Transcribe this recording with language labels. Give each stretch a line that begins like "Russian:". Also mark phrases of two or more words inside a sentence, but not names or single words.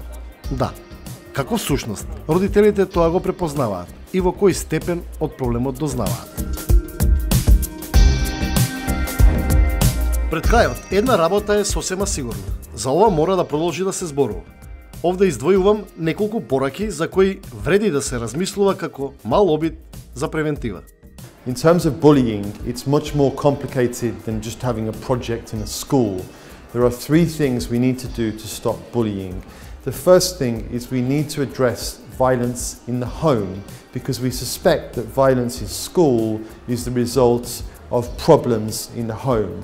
Macedonian: Да, како всушност родителите тоа го препознаваат и во кој степен од проблемот дознаваат. Пред крајот, една работа е сосема сигурна. За ова мора да продолжи да се зборува. Овде издвојувам неколку пораки за кои вреди да се размислува како мал обид за превентива.
English: In terms of bullying, it's much more complicated than just having a project in a school. There are three things we need to do to stop bullying. The first thing is we need to address violence in the home because we suspect that violence in school is the result of problems in the home.